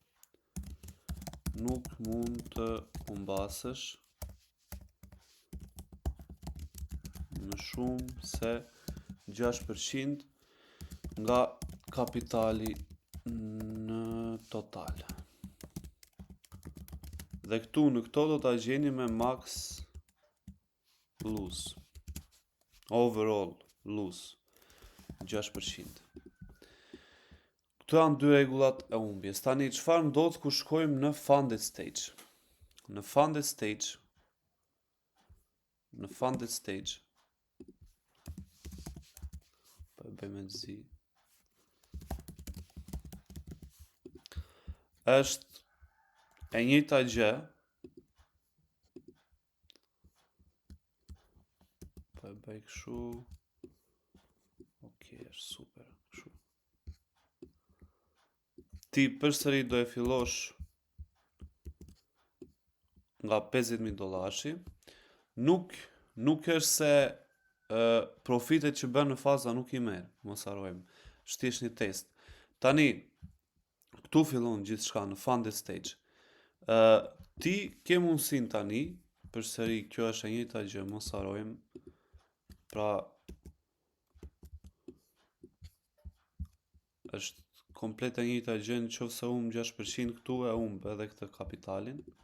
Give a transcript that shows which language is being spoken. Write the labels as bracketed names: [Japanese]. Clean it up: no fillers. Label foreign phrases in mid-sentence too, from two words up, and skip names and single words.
[Albanian] Nuk mund të humbasësh më shumë se 6% nga kapitali në total. Dhe këtu në këto do ta gjeni me [English] max lose. Overall lose 6%. [Albanian] Këto janë dy rregullat e humbjes. Tani çfarë ndodh kur shkojmë në [English] funded stage? [Albanian] Në [English] funded stage [Albanian] bëjmë të zi. Është e njëjta gjë. Po e bëj kështu. Okej, është super. Kështu. Ti përsëri do e fillosh nga $50,000. Nuk është se profitet që bën në faza nuk I merr, mos harrojmë. Është një test. Tani këtu fillon gjithçka në [English] funded stage. [Albanian] Ti ke mundësin tani, përsëri kjo është e njëjta gjë, mos harrojmë. Pra është komplet e njëjta gjë, nëse humb 6% këtu e humb edhe këtë kapitalin.